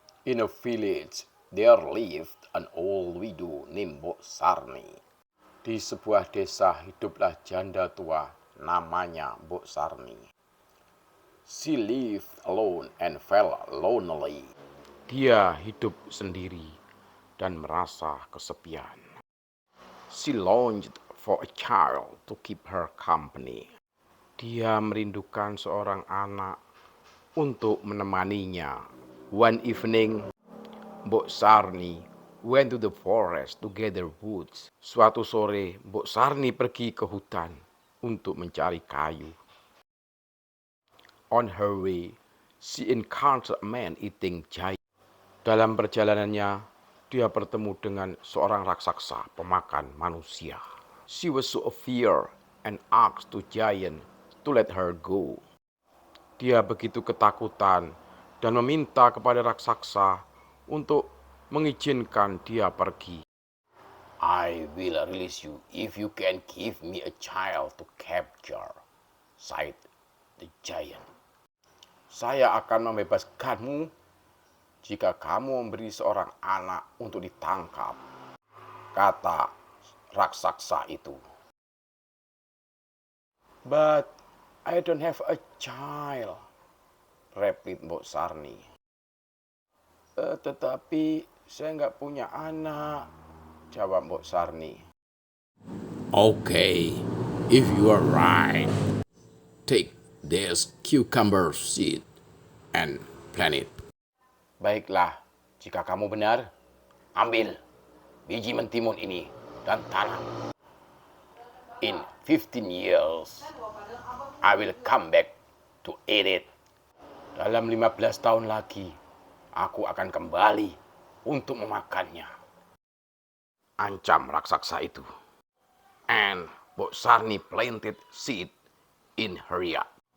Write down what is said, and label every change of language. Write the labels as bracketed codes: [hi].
[en] In a village there lived an old widow named Mbok Sarni. [id] Di sebuah desa hiduplah janda tua namanya Mbok Sarni. [en] She lived alone and felt lonely. [id] Dia hidup sendiri dan merasa kesepian. [en] She longed for a child to keep her company. [id] Dia merindukan seorang anak untuk menemaninya. [en] One evening, Mbok Sarni went to the forest to gather woods. [id] Suatu sore, Mbok Sarni pergi ke hutan untuk mencari kayu. [en] On her way, she encountered a man eating giant. [id] Dalam perjalanannya, dia bertemu dengan seorang raksasa pemakan manusia. [en] She was so afraid and asked the giant to let her go. [id] Dia begitu ketakutan dan meminta kepada raksasa untuk mengizinkan dia pergi. [en] I will release you if you can give me a child to capture, sighed the giant. [id] Saya akan membebaskanmu jika kamu memberi seorang anak untuk ditangkap, kata raksasa itu. [en] But I don't have a child, repeat Mbok Sarni. [id] Tetapi saya nggak punya anak, jawab Mbok Sarni. [en] Okay, if you are right, take this cucumber seed and plant it. [id] Baiklah, jika kamu benar, ambil biji mentimun ini dan tanam. [en] In 15 years, I will come back to eat it. [id] Dalam 15 tahun lagi, aku akan kembali untuk memakannya, ancam raksasa itu. [en] And Mbok Sarni planted seed in her yard.